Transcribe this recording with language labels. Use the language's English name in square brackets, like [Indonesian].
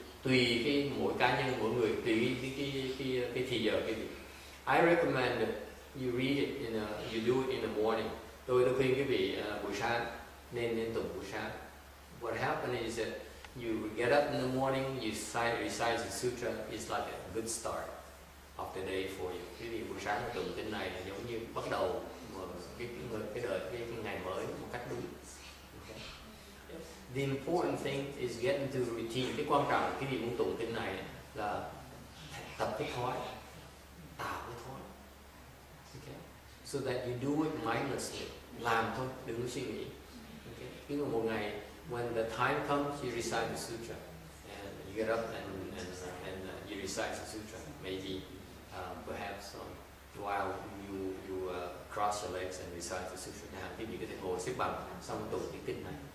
[Vietnamese] Tùy cái mỗi cá nhân, mỗi người, tùy cái thì giờ cái việc. [English] I recommend that you read it you do it in the morning. [Vietnamese] Tôi khuyên quý vị buổi sáng nên tụng buổi sáng. [English] What happens is that you get up in the morning, you recite the sutra. It's like a good start of the day for you. [Vietnamese] Quý vị buổi sáng tụng kinh này là giống như bắt đầu cái ngày mới một cách đúng. [English] Okay. The important thing is getting to routine. [Vietnamese] Cái quan trọng quý vị muốn tụng kinh này là tập cái thói, tạo cái thói. [English] Okay. So that you do it mindlessly. [Vietnamese] Làm thôi, đừng có suy nghĩ. [English] Okay. [Vietnamese] Ví dụ một ngày, [English] when the time comes, you recite the sutra, and you get up and you recite the sutra. Maybe perhaps while you cross your legs and recite the sutra. [Vietnamese] Quý vị có thể ngồi xếp bằng xong tụng cái kinh này.